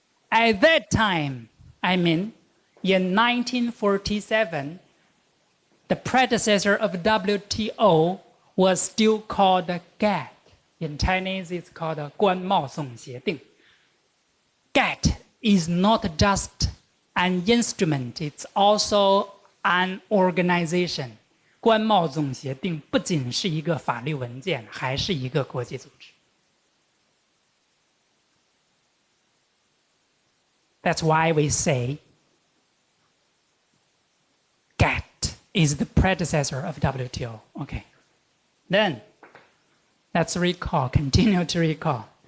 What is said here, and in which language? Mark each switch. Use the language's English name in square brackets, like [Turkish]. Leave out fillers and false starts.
[English] At that time, I mean, in 1947, the predecessor of WTO was still called GATT. In Chinese, it's called 关贸总协定. GATT is not just an instrument, it's also an organization. [Chinese] 关贸总协定不仅是一个法律文件，还是一个国际组织。 [English] That's why we say GATT is the predecessor of WTO. Okay. Then, let's recall, continue to recall.